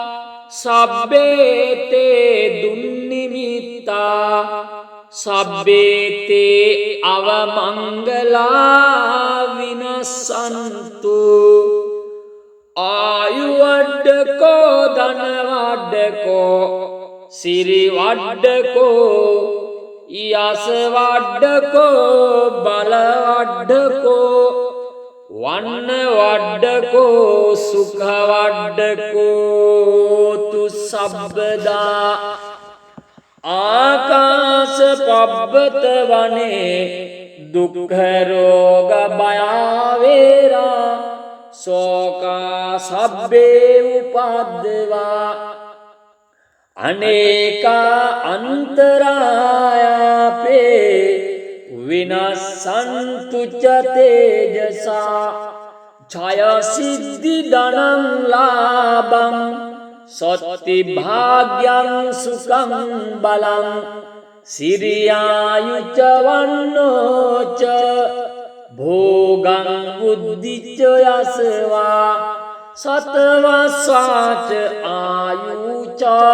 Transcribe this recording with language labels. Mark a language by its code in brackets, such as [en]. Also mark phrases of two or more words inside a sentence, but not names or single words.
[pi] සබ්බේතේ දුන්නිමිත්තා සබ්බේතේ අවමංගලා විනසන්තු ආයුවඩ්ඩකෝ ධනවඩ්ඩකෝ සිරිවඩ්ඩකෝ යස වඩ්ඩකෝ බලවඩ්ඩකෝ වන්න වඩ්ඩකෝ සුඛ වඩ්ඩකෝ තු සබ්බදා ආකාශ පබ්බත වනේ දුක්ඛ රෝග භයාවේරා සෝකා සබ්බේ උපද්දවා අනේකා අන්තරායාපේ විනස්සන්තු ච තේජසා ඡය සිද්ධි ධනං ලාභං සොත්ති භාග්‍යං සුඛං බලං සිරියායුච වන්නෝච භෝගං බුද්ධිච යසවා සතවස්සාච ආයුච